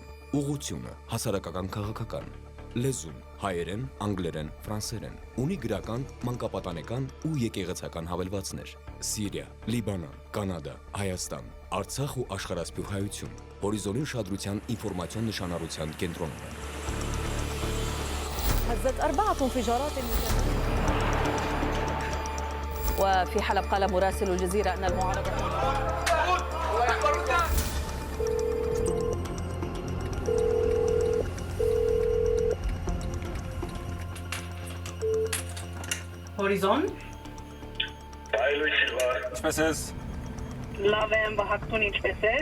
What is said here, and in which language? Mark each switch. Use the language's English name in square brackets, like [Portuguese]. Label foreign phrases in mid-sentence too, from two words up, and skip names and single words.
[Armenian] ուղղությունը հասարակական քաղաքական, լեզուն հայերեն, անգլերեն, ֆրանսերեն, ունի գրական, մանկապատանեկան ու եկեղեցական հավելվածներ, Սիրիա, Լիբանան, Կանադա, Հայաստան, Արցախ ու աշխարհասփյուռ հայություն, Հորիզոնի ուշադրության ինֆորմացիոն նշանառության կենտրոնում է։ [Arabic] هزت 4 انفجارات وفي حلب قال مراسل الجزيرة أن المعارضة [Armenian] Հորիզոն։ Այլույս Սիլվա, Ինչպես ես։ լավ եմ, Վահագնուն ինչպես ես։